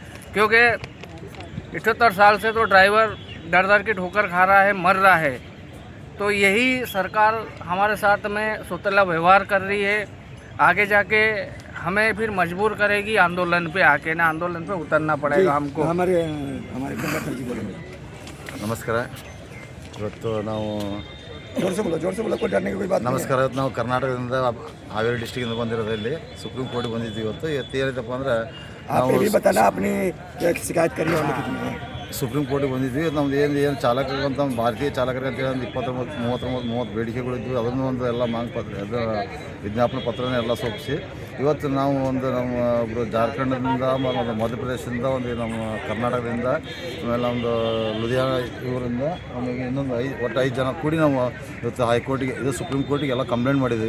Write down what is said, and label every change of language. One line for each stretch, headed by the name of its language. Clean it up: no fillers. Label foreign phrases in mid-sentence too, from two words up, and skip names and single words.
Hindi: क्योंकि 78 साल से तो ड्राइवर दर दर की ठोकर खा रहा है, मर रहा है। तो यही सरकार हमारे साथ में सौतेला व्यवहार कर रही है। आगे जाके हमें फिर मजबूर करेगी आंदोलन पे आके ना, आंदोलन पे उतरना पड़ेगा हमको। हमारे हमारे कंडक्टर जी बोलेंगे।
Kannada: ನಮಸ್ಕಾರ. ಇವತ್ತು ನಾವು
Hindi: जोर से बोलो, कोई डरने की कोई बात नहीं है।
Kannada: ನಮಸ್ಕಾರ. ಇವತ್ತು ನಾವು ಕರ್ನಾಟಕದಿಂದ ಹಾವೇರಿ ಡಿಸ್ಟಿಕ್ಕಿಂದ ಬಂದಿರೋದು. ಇಲ್ಲಿ ಸುಪ್ರೀಂ ಕೋರ್ಟ್ ಬಂದಿದ್ದೀವಿ. ಇವತ್ತು ಏನೈತಪ್ಪ ಅಂದ್ರೆ
Hindi: आप
Kannada: ನಾವು
Hindi: पहले बताना अपनी शिकायत करने वाले कितने हैं।
Kannada: ಸುಪ್ರೀಂ ಕೋರ್ಟಿಗೆ ಬಂದಿದ್ವಿ. ನಮ್ದು ಏನು ಚಾಲಕರಿಗೆ ಅಂತ ಭಾರತೀಯ ಚಾಲಕರಿಗೆ ಅಂತೇಳಿ ಒಂದು 20-30 ಬೇಡಿಕೆಗಳಿದ್ವು. ಅದನ್ನು ಒಂದು ಎಲ್ಲ ಮಾಂಗ್ ಪತ್ರ ಅದು ವಿಜ್ಞಾಪನೆ ಪತ್ರನ ಎಲ್ಲ ಸೋಪಿಸಿ ಇವತ್ತು ನಾವು ಒಂದು ನಮ್ಮ ಒಬ್ಬರು ಜಾರ್ಖಂಡ್ದಿಂದ ಒಂದು ಮಧ್ಯಪ್ರದೇಶದಿಂದ ಒಂದು ನಮ್ಮ ಕರ್ನಾಟಕದಿಂದ ಆಮೇಲೆ ಒಂದು ಲುಧಿಯಾನ ಇವರಿಂದ ಆಮೇಲೆ ಇನ್ನೊಂದು ಒಟ್ಟು 5 ಜನ ಕೂಡಿ ನಾವು ಇವತ್ತು ಹೈಕೋರ್ಟಿಗೆ ಇದು ಸುಪ್ರೀಂ ಕೋರ್ಟಿಗೆ ಎಲ್ಲ ಕಂಪ್ಲೇಂಟ್ ಮಾಡಿದ್ದೀವಿ.